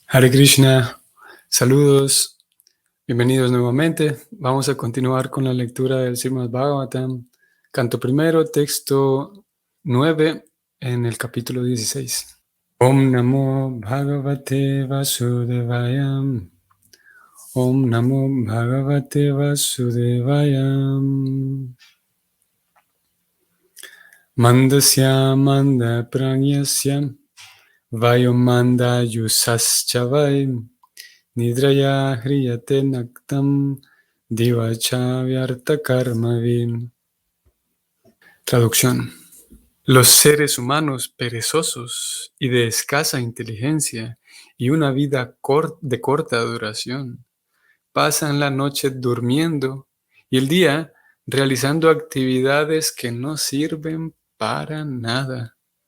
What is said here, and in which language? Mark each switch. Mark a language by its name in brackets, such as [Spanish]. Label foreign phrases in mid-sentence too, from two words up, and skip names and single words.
[Sanskrit] Hare Krishna, [Spanish] saludos, bienvenidos nuevamente. Vamos a continuar con la lectura del Srimad Bhagavatam, canto primero, texto 9, en el capítulo 16. [Sanskrit] Om Namo Bhagavate Vasudevaya. Om Namo Bhagavate Vasudevaya. Mandasya Manda Pranyasya Vayomanda Yusaschavai Nidraya Hriyate Naktam Divacha Vyarta Karmavim. [Spanish] Traducción. Los seres humanos perezosos y de escasa inteligencia y una vida de corta duración pasan la noche durmiendo y el día realizando actividades que no sirven para nada.